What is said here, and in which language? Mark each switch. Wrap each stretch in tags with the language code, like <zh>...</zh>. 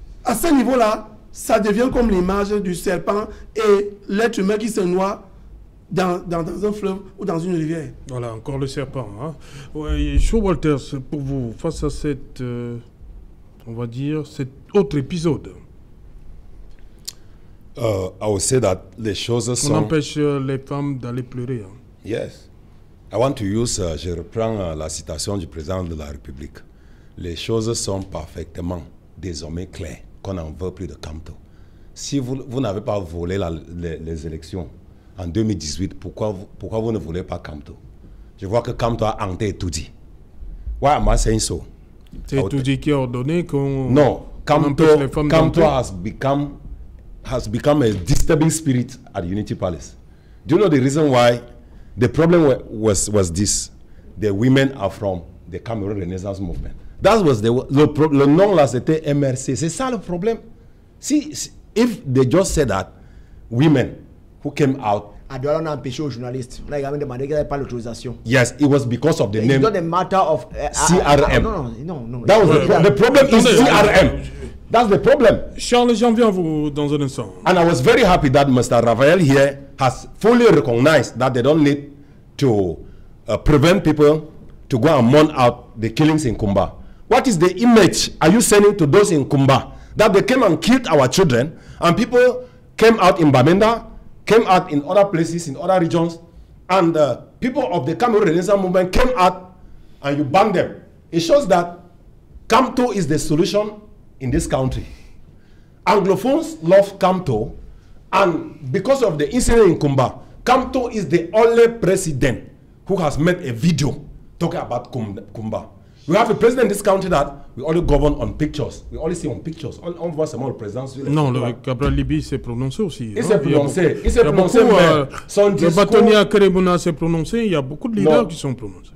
<fr>À ce niveau-là, ça devient comme l'image du serpent et l'être humain qui se noie dans un fleuve ou dans une rivière. Voilà, encore le serpent. Hein? Ouais, Cho Walters, pour vous, face à cette, on va dire, cet autre épisode.</fr> <en>I would say that</en> <fr>les choses sont... On empêche les femmes d'aller pleurer. Hein.</fr> <en>Yes. I want to use,</en> <fr>je reprends la citation du président de la République. Les choses sont parfaitement, désormais claires, qu'on n'en veut plus de Kamto. Si vous n'avez pas volé les élections, en 2018, pourquoi vous ne voulez pas Kamto? Je vois que Kamto a hanté Toudi.</fr> <en>Why am I saying so?</en> <fr>C'est Toudi qui a ordonné qu'on...</fr> <en>Non, Kamto has become a disturbing spirit at Unity Palace. Do you know the reason why? The problem was this. The women are from the Cameroon Renaissance Movement. That was le nom là, c'était MRC. C'est ça le problème. If they just said that, women who came out...</en> <fr>Adouala n'a empêché aux journalistes. On a également demandé qu'il n'y avait pas l'autorisation.</fr> <en>Yes, it was because of the name. It's not a matter of... CRM. No. That was the problem is CRM. That's the problem.</en> <fr>Charles, j'en viens à vous dans un instant.</fr> <en>And I was very happy that Mr. Raphael here has fully recognized that they don't need to prevent people to go and mourn out the killings in Kumba. What is the image are you sending to those in Kumba? That they came and killed our children, and people came out in Bamenda, came out in other places, in other regions, and people of the Cameroon Renaissance Movement came out and you banned them. It shows that Kamto is the solution in this country. Anglophones love Kamto, and because of the incident in Kumba, Kamto is the only president who has made a video talking about Kumba. We have a president in this country that we only govern on pictures. We only see on pictures.</en> <fr>On voit seulement le président. Non, le Cabral Libi s'est prononcé aussi. Il s'est prononcé. Il s'est prononcé, mais son discours... Le bâtonnier à Kerebuna s'est prononcé. Il y a beaucoup de leaders qui sont prononcés.</fr>